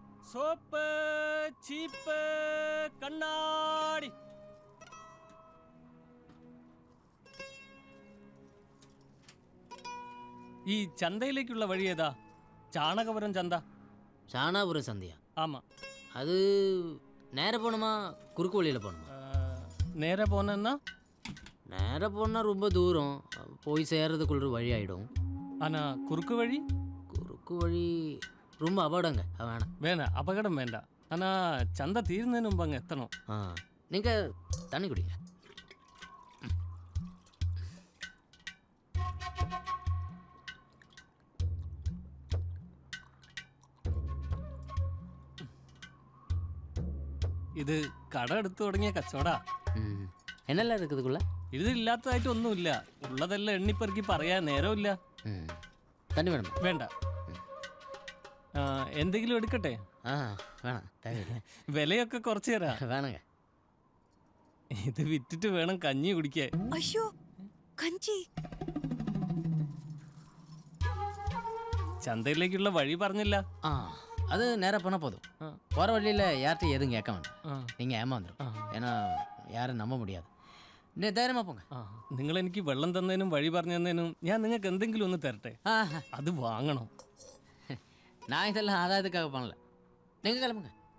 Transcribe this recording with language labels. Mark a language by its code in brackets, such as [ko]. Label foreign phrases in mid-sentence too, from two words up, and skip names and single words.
[ta] சோப்பு, சீப்பு, கண்ணாடி. [ml] ഈ ചന്തയിലേക്കുള്ള വഴി ഏതാ? ചാണകപുരം ചന്ത. ചാണകപുരം ചന്തയാ? [ta] ஆமா. அது நேர போகணுமா குறுக்கு வழியில் போகணுமா? நேர போனேன்னா நேர போனால் ரொம்ப தூரம், போய் சேர்றதுக்குள்ள ஒரு வழி ஆகிடும். ஆனால் குறுக்கு வழி? குறுக்கு வழி ரொம்ப அபகடங்க, வேணாம். வேணாம், அபகடம் வேண்டாம். ஆனால் சந்தை தீர்ந்தேன்னு முன்பு அங்கே எத்தணும். நீங்கள் தண்ணி குடிங்க. [ml] ഇത് കട എടുത്തു തുടങ്ങിയ കച്ചവടാ. എന്നല്ല എടുക്കുന്നതുള്ള ഇത് ഇല്ലാത്തതായിട്ട് ഒന്നുമില്ല. ഉള്ളതെല്ലാം എണ്ണിപ്പെറുക്കി പറയാൻ നേരമില്ല. തണ്ണി വേണം? വേണ്ട. എന്തെങ്കിലും എടുക്കട്ടെ? വേണം. വിലയൊക്കെ കുറച്ച് തരാം. വേണങ്ക. ഇത് വിറ്റിട്ട് വേണം കഞ്ഞി കുടിക്കാൻ. അയ്യോ, കഞ്ചി. ചന്തയിലേക്കുള്ള വഴി പറഞ്ഞില്ല. [ta] அது நேராக போனால் போதும். போகிற வழியில் யார்கிட்டையும் எதுவும் கேட்க வேண்டாம். நீங்கள் ஏமாந்துடும். ஏன்னா யாரும் நம்ப முடியாது. தைரியமாக போங்க. നിങ്ങൾ എനിക്ക് വെള്ളം തന്നതിനും വഴി പറഞ്ഞു തന്നതിനും ഞാൻ നിങ്ങൾക്ക് എന്തെങ്കിലും ഒന്ന് തരട്ടെ. അത് വാങ്ങണം. நான் இதெல்லாம் ஆதாயத்துக்காக பண்ணல. நீங்கள் கிளம்புங்க.